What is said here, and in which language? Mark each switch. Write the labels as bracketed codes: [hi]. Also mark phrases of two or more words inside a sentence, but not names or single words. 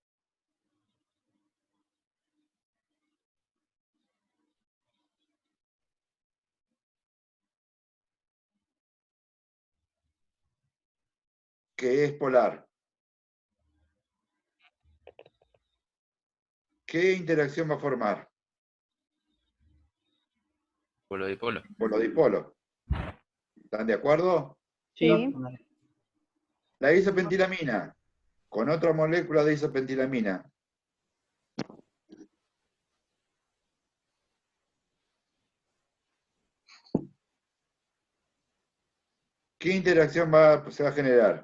[es] Que es polar. ¿Qué interacción va a formar? Polo dipolo. Polo-dipolo. ¿Están de acuerdo? Sí. La isopentilamina con otra molécula de isopentilamina. ¿Qué interacción se va a generar?